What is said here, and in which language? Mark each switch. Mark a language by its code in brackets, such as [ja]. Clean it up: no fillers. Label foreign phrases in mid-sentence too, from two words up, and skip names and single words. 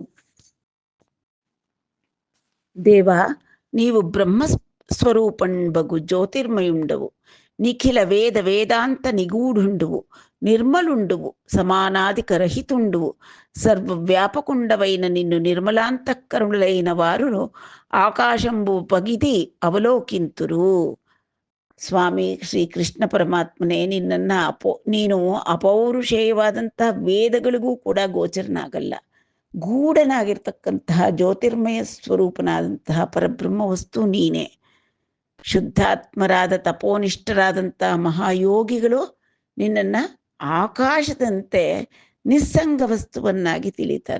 [te] దేవా, నీవు బ్రహ్మస్వరూపంబగు జ్యోతిర్మయుండవు, నిఖిల వేద వేదాంత నిగూఢుండువు, నిర్మలుండువు, సమానాధిక రహితుండువు, సర్వవ్యాపకుండవైన నిన్ను నిర్మలాంతఃకరుణులైన వారు ఆకాశంబు పగిది అవలోకింతురు. [kn] ಸ್ವಾಮಿ ಶ್ರೀಕೃಷ್ಣ ಪರಮಾತ್ಮನೇ, ನಿನ್ನನ್ನು ನೀನು ಅಪೌರುಷೇಯವಾದಂತಹ ವೇದಗಳಿಗೂ ಕೂಡ ಗೋಚರನಾಗಲ್ಲ. ಗೂಢನಾಗಿರ್ತಕ್ಕಂತಹ ಜ್ಯೋತಿರ್ಮಯ ಸ್ವರೂಪನಾದಂತಹ ಪರಬ್ರಹ್ಮ ವಸ್ತು ನೀನೇ. ಶುದ್ಧಾತ್ಮರಾದ ತಪೋನಿಷ್ಠರಾದಂತಹ ಮಹಾಯೋಗಿಗಳು ನಿನ್ನನ್ನು ಆಕಾಶದಂತೆ ನಿಸ್ಸಂಗ ವಸ್ತುವನ್ನಾಗಿ ತಿಳಿತಾರೆ.